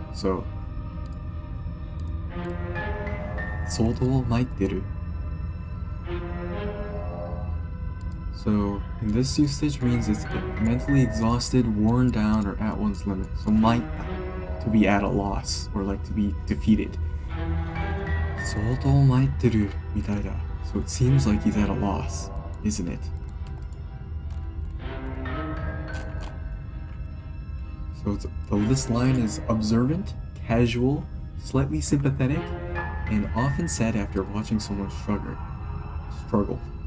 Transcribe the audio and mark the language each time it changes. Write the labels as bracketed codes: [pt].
[ja] So, 相当参ってる. [en] So, in this usage means it's mentally exhausted, worn down, or at one's limit. So, 参った, to be at a loss, or like to be defeated. [ja] 相当参ってるみたいだ. [en] So it seems like he's at a loss, isn't it? So this line is observant, casual, slightly sympathetic, and often said after watching someone struggle.